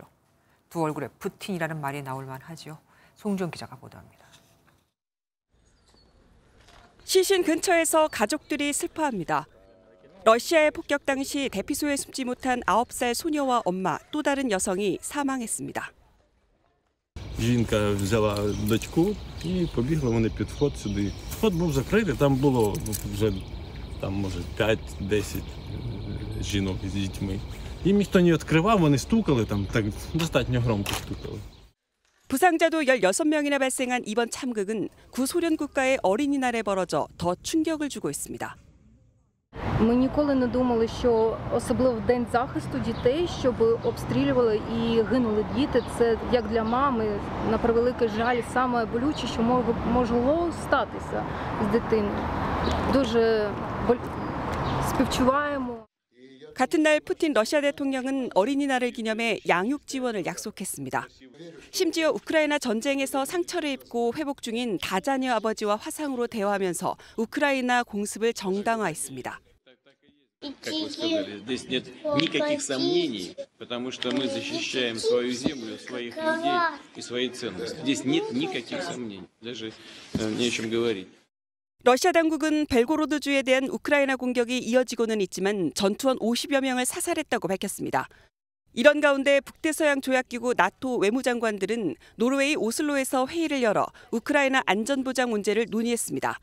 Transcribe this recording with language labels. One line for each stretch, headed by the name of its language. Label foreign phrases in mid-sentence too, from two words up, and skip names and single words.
Korean: 두 얼굴의 푸틴이라는 말이 나올 만하지요. 송지영 기자가 보도합니다. 시신 근처에서 가족들이 슬퍼합니다. 러시아의 폭격 당시 대피소에 숨지 못한 9살 소녀와 엄마 또 다른 여성이 사망했습니다.
Ukrainian: Жінка взяла дочку і побігла вони під вход сюди. Вход був закритий, там було вже може 5-10 жінок із дітьми. Їм ніхто не відкривав, вони стукали там так достатньо громко стукали.
Korean: 부상자도 16명이나 발생한 이번 참극은 구소련 국가의 어린이날에 벌어져 더 충격을 주고 있습니다.
Ukrainian: Ми ніколи не думали, що особливо в день захисту дітей, щоб обстрілювали і гинули діти. Це як для мами, на превеликий жаль, саме болюче, що могло статися з дитиною. Дуже співчуваємо.
Korean: 같은 날 푸틴 러시아 대통령은 어린이날을 기념해 양육 지원을 약속했습니다. 심지어 우크라이나 전쟁에서 상처를 입고 회복 중인 다자녀 아버지와 화상으로 대화하면서 우크라이나 공습을 정당화했습니다.
Russian: Как вы сказали, здесь нет никаких сомнений, потому что мы защищаем свою землю, своих людей и свои ценности. Здесь нет никаких сомнений, даже не о чем говорить.
Korean: 러시아 당국은 벨고로드주에 대한 우크라이나 공격이 이어지고는 있지만 전투원 50여 명을 사살했다고 밝혔습니다. 이런 가운데 북대서양 조약기구 나토 외무장관들은 노르웨이 오슬로에서 회의를 열어 우크라이나 안전보장 문제를 논의했습니다.